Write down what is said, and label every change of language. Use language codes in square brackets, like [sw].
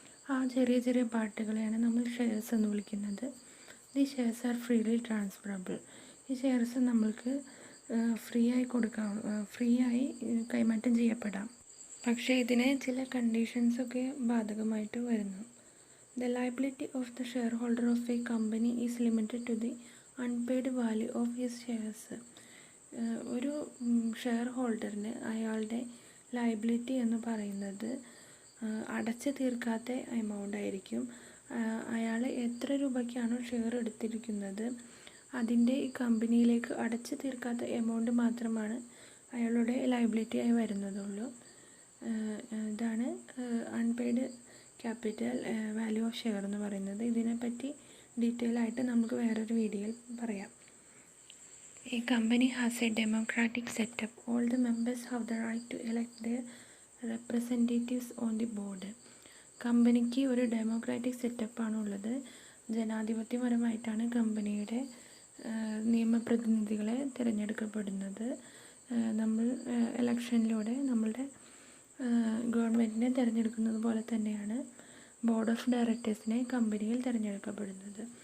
[ml] ആ ചെറിയ ചെറിയ പാർട്ടുകളെയാണ് നമ്മൾ ഷെയർസ് എന്ന് വിളിക്കുന്നത്. [en] The shares are freely transferable. [ml] ഈ ഷെയർസ് നമ്മൾക്ക് ഫ്രീ ആയി കൈമാറ്റം ചെയ്യപ്പെടാം. പക്ഷേ ഇതിന് ചില കണ്ടീഷൻസൊക്കെ ബാധകമായിട്ട് വരുന്നു. [en] The liability of the shareholder of a company is limited to the unpaid value of his shares. [ml] ഒരു ഷെയർ ഹോൾഡറിന് അയാളുടെ ലയബിലിറ്റി എന്ന് പറയുന്നത് അടച്ചു തീർക്കാത്ത എമൗണ്ട് ആയിരിക്കും. അയാൾ എത്ര രൂപയ്ക്കാണോ ഷെയർ എടുത്തിരിക്കുന്നത് അതിൻ്റെ ഈ കമ്പനിയിലേക്ക് അടച്ചു തീർക്കാത്ത എമൗണ്ട് മാത്രമാണ് അയാളുടെ ലയബിലിറ്റി ആയി വരുന്നതുള്ളൂ. ഇതാണ് [en] unpaid capital value of share [ml] എന്ന് പറയുന്നത്. ഇതിനെപ്പറ്റി ഡീറ്റെയിൽ ആയിട്ട് നമുക്ക് വേറൊരു വീഡിയോയിൽ പറയാം. [en] A company has a democratic setup. All the members have the right to elect their representatives on the board. [ml] കമ്പനിക്ക് ഒരു ഡെമോക്രാറ്റിക് സെറ്റപ്പാണ് ഉള്ളത്. ജനാധിപത്യപരമായിട്ടാണ് കമ്പനിയുടെ നിയമപ്രതിനിധികളെ തിരഞ്ഞെടുക്കപ്പെടുന്നത്. നമ്മൾ ഇലക്ഷനിലൂടെ നമ്മളുടെ ഗവൺമെൻറ്റിനെ തിരഞ്ഞെടുക്കുന്നത് പോലെ തന്നെയാണ് ബോർഡ് ഓഫ് ഡയറക്ടേഴ്സിനെ കമ്പനിയിൽ തിരഞ്ഞെടുക്കപ്പെടുന്നത്.